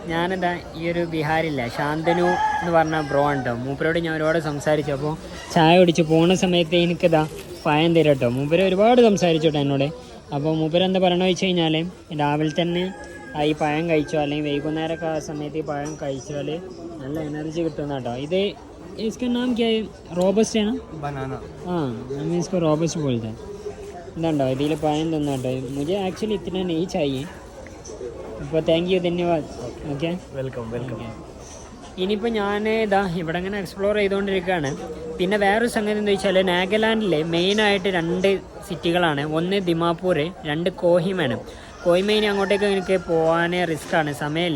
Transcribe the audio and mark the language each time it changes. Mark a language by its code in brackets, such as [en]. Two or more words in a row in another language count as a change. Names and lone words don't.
[ml] ഞാനെന്താ ഈ ഒരു ബീഹാറില്ല ശാന്തനു എന്ന് പറഞ്ഞ ബ്രോ ഉണ്ടോ, മൂപ്പരോട് ഞാൻ ഒരുപാട് സംസാരിച്ചു. അപ്പോൾ ചായ കുടിച്ച് പോകുന്ന സമയത്ത് എനിക്കിതാ പഴം തരും കേട്ടോ. മൂപ്പര് ഒരുപാട് സംസാരിച്ചു കേട്ടോ എന്നോട്. അപ്പോൾ മൂപ്പര് എന്താ പറയണമെന്ന് വെച്ച് കഴിഞ്ഞാൽ രാവിലെ തന്നെ ഈ പഴം കഴിച്ചോ അല്ലെങ്കിൽ വൈകുന്നേരമൊക്കെ ആ സമയത്ത് ഈ പഴം കഴിച്ചാൽ നല്ല എനർജി കിട്ടുന്ന കേട്ടോ. [hi] ഇത് इसका नाम क्या है? रोबस्ट है ना? बनाना. हाँ, हमें इसको रोबस्ट बोलते हैं. [ml] ഇതുണ്ടോ ഇതിൽ പഴം തന്നോട്ടോ. [hi] മുझे एक्चुअली इतना नहीं चाहिए. [ml] അപ്പോൾ [en] thank you, [ml] ധന്യവാദ്. ഓക്കെ, [en] welcome welcome. [ml] ഇനിയിപ്പോൾ ഞാൻ ഇതാ ഇവിടെ ഇങ്ങനെ എക്സ്പ്ലോർ ചെയ്തുകൊണ്ടിരിക്കുകയാണ്. പിന്നെ വേറൊരു സംഗതി എന്താ വെച്ചാൽ നാഗാലാൻഡിലെ മെയിനായിട്ട് 2 സിറ്റികളാണ്. ഒന്ന് ദിമാപൂർ, 2 കോഹിമയാണ്. കോഹിമ ഇനി അങ്ങോട്ടേക്ക് എനിക്ക് പോകാൻ റിസ്ക്കാണ്, സമയമില്ല.